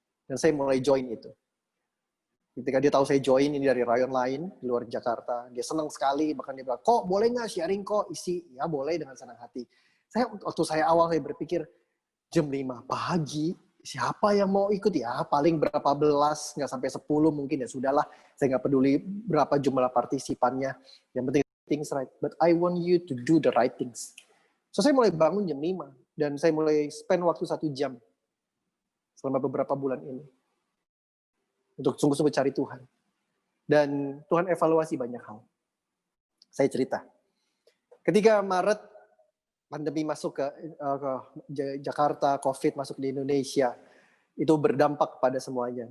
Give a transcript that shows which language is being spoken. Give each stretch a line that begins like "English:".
Indonesian: Dan saya mulai join itu. Ketika dia tahu saya join ini dari rayon lain di luar Jakarta, dia senang sekali, bahkan dia bilang, kok boleh nggak sharing kok isi? Ya boleh dengan senang hati. Waktu saya awal saya berpikir, jam 5 pagi, siapa yang mau ikut ya? Paling berapa belas, nggak sampai 10 mungkin ya sudahlah. Saya nggak peduli berapa jumlah partisipannya. Yang penting
English: things right. But I want you to do the right things.
Indonesian: So saya mulai bangun jam 5 dan saya mulai spend waktu 1 jam selama beberapa bulan ini untuk sungguh-sungguh cari Tuhan. Dan Tuhan evaluasi banyak hal. Saya cerita. Ketika Maret pandemi masuk ke Jakarta, COVID masuk di Indonesia, itu berdampak kepada semuanya.